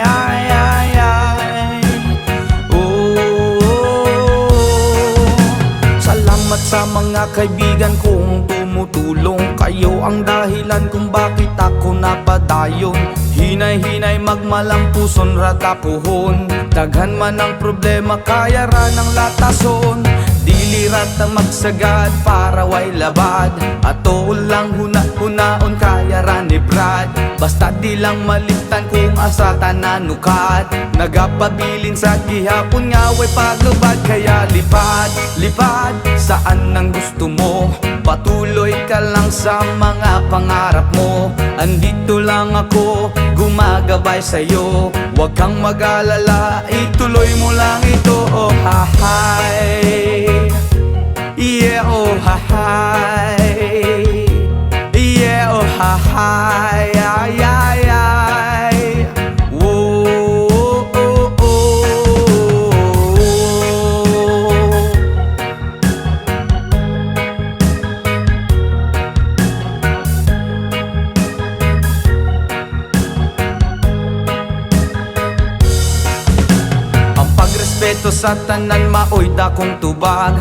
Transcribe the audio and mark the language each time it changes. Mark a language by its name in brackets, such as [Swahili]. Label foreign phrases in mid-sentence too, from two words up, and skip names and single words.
[Filipino] Ay, ay, ay. Oh, salamat sa mga kaibigan kong tumutulong. Kayo ang dahilan kung bakit ako napadayon. [Cebuano] Hinay-hinay magmalampuson ratapuhon. Daghan man ang problema kaya ra ng latason. Dili rata magsagad para way labad. Ato lang huna-hunaon kaya ra ni Brad. Basta di lang malimtan kung asa tananukat. Nagapabilin sa gihapon nga way paglubad. [Filipino] Kaya lipad, lipad saan ang gusto mo. Patuloy ka lang sa mga pangarap mo. Andito lang ako, gumagabay sa'yo. Huwag kang mag-alala, ituloy mo lang ito. Oh, ha-hi. Yeah, oh, ha-hi. Yeah, oh, ha-hi. Ay, ay, ay. Whoa, oh, oh, oh. [Cebuano] Ang pagrespeto sa tanan maoy dakong tubag.